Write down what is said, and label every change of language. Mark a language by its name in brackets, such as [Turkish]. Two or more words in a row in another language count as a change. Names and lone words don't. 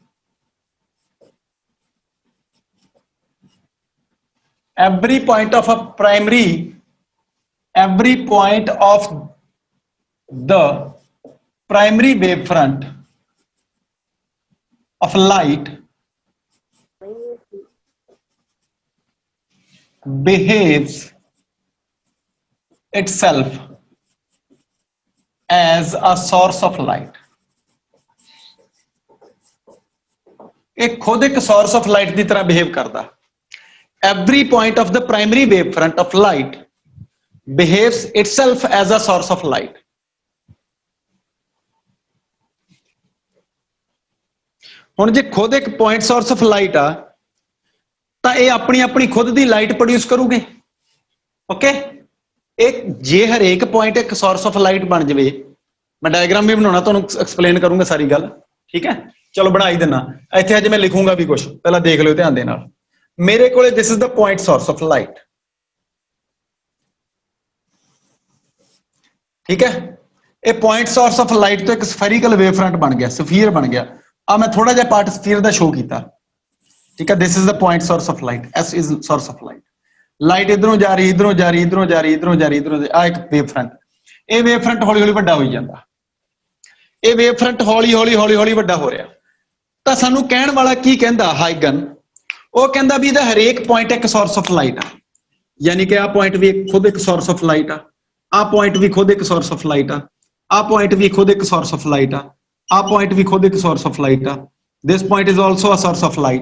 [English] every point of the primary wave front of light behaves itself as a source of light। [Punjabi] ਇਹ ਖੁਦ ਇੱਕ [English] source of light [Punjabi] ਦੀ ਤਰ੍ਹਾਂ behave ਕਰਦਾ। [English] Every point of the primary wave front of light behaves itself as a source of light। [Punjabi] ਹੁਣ ਜੇ ਖੁਦ ਇੱਕ [English] point source of light [Punjabi] ਆ ਤਾਂ ਇਹ ਆਪਣੀ ਖੁਦ ਦੀ [English] light produce [Punjabi] ਕਰੂਗੇ। ਓਕੇ, ਇਹ ਜੇ ਹਰੇਕ ਪੁਆਇੰਟ ਇੱਕ [English] source of light [Punjabi] ਬਣ ਜਾਵੇ, ਮੈਂ ਡਾਇਗਰਾਮ ਵੀ ਬਣਾਉਣਾ, ਤੁਹਾਨੂੰ ਐਕਸਪਲੇਨ ਕਰੂੰਗਾ ਸਾਰੀ ਗੱਲ, ਠੀਕ ਹੈ। ਚਲੋ ਬਣਾ ਹੀ ਦਿੰਨਾ, ਇੱਥੇ ਅੱਜ ਮੈਂ ਲਿਖੂੰਗਾ ਵੀ ਕੁਝ, ਪਹਿਲਾਂ ਦੇਖ ਲਿਓ ਧਿਆਨ ਦੇ ਨਾਲ। ਮੇਰੇ ਕੋਲੇ [English] this is the point source of light, [Punjabi] ਠੀਕ ਹੈ। ਇਹ [English] point source of light [Punjabi] ਤੋਂ ਇੱਕ [English] spherical wave front [Punjabi] ਬਣ ਗਿਆ, ਸਫੀਅਰ ਬਣ ਗਿਆ। ਆ ਮੈਂ ਥੋੜਾ ਜਿਹਾ ਪਾਰਟ ਸਫੀਅਰ ਦਾ ਸ਼ੋ ਕੀਤਾ, ਠੀਕ ਹੈ, [English] this is the point source of light, s is source of light. [Punjabi] ਲਾਈਟ ਇਧਰੋਂ ਜਾ ਰਹੀ, ਇਧਰੋਂ ਜਾ ਰਹੀ, ਇਧਰੋਂ ਜਾ ਰਹੀ, ਇਧਰੋਂ ਜਾ ਰਹੀ, ਇਧਰੋਂ ਆ ਇੱਕ [English] wave front, [Punjabi] ਇਹ [English] wave front [Punjabi] ਹੌਲੀ ਹੌਲੀ ਵੱਡਾ ਹੋਈ ਜਾਂਦਾ, ਇਹ [English] wave front [Punjabi] ਹੌਲੀ ਹੌਲੀ ਹੌਲੀ ਹੌਲੀ ਵੱਡਾ ਹੋ ਰਿਹਾ। ਤਾਂ ਸਾਨੂੰ ਕਹਿਣ ਵਾਲਾ ਕੀ ਕਹਿੰਦਾ ਹਾਈਗਨ, ਉਹ ਕਹਿੰਦਾ ਵੀ ਇਹਦਾ ਹਰੇਕ ਪੁਆਇੰਟ ਇੱਕ [English] source of light [Punjabi] ਆ, ਯਾਨੀ ਕਿ ਆਹ ਪੁਆਇੰਟ ਵੀ ਖੁਦ ਇੱਕ [English] source of light [Punjabi] ਆ, ਆਹ ਪੁਆਇੰਟ ਵੀ ਖੁਦ ਇੱਕ [English] source of light [Punjabi] ਆ, ਆਹ ਪੁਆਇੰਟ ਵੀ ਖੁਦ ਇੱਕ [English] source of light [Punjabi] ਆ, ਆਹ ਪੁਆਇੰਟ ਵੀ ਖੁਦ ਇੱਕ [English] source of light [Punjabi] ਆ, [English] this point is also a source of light.